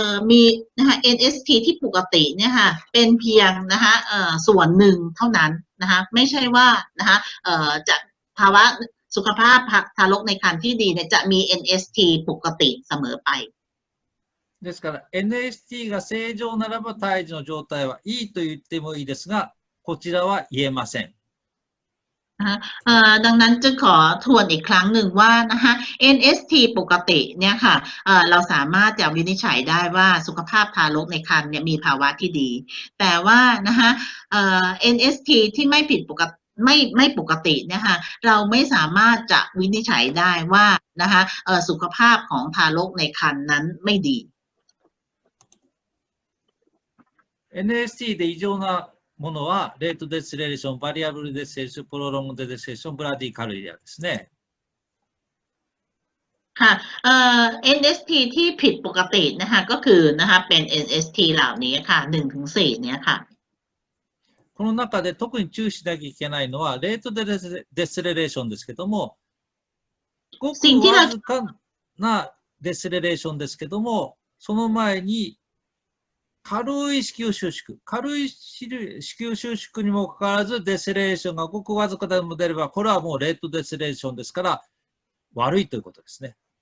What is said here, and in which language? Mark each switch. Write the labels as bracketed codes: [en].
[th] มีนะคะ NST ที่ปกติเนี่ยค่ะเป็นเพียงนะคะส่วนหนึ่งเท่านั้นนะคะไม่ใช่ว่านะคะจะภาวะสุขภาพทารกในครรภ์ที่ดีเนี่ยจะมี NST ปกติเสมอไป [ja] ですから NST が正常ならば胎児の状態はいいと言ってもいいですが、こちらは言えません。 [th] ดังนั้นจึงขอทวนอีกครั้งหนึ่งว่านะคะ NST ปกติเนี่ยค่ะเราสามารถจะวินิจฉัยได้ว่าสุขภาพทารกในครรภ์เนี่ยมีภาวะที่ดีแต่ว่านะคะNST ที่ไม่ผิดปกติไม่ปกตินะคะเราไม่สามารถจะวินิจฉัยได้ว่านะคะสุขภาพของทารกในครรภ์นั้นไม่ดี [ja] NST で異常なものは、レートデセレーション、バリアブルデセレーション、プロロングデセレーション、ブラディカルリアですね。 [th] ค่ะNST ที่ผิดปกตินะคะก็คือนะคะเป็น NST เหล่านี้ค่ะ1-4เนี่ยค่ะ [ja] この中で特に注意しなきゃいけないのは、レートデセレレーションですけども、ごくわずかなデセレレーションですけども、その前に軽い子宮収縮、軽い子宮収縮にもかかわらずデセレーションがごくわずかでも出れば、これはもうレートデセレーションですから、悪いということですね。